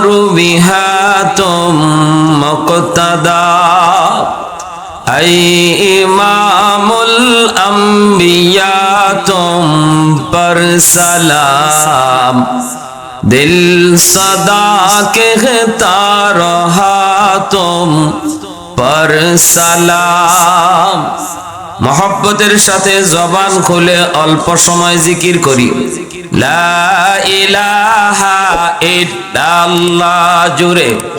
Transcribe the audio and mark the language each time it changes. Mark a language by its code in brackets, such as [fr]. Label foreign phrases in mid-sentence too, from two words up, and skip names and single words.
[ur] وہاں تم مقتدا اے امام الانبیاء تم پر سلام دل صدا کہتا رہا تم پر [bn] সালাম মহব্বতের সাথে জবান খুলে অল্প সময় জিকির করি [ar] لا إله إلا الله [bn] জুরে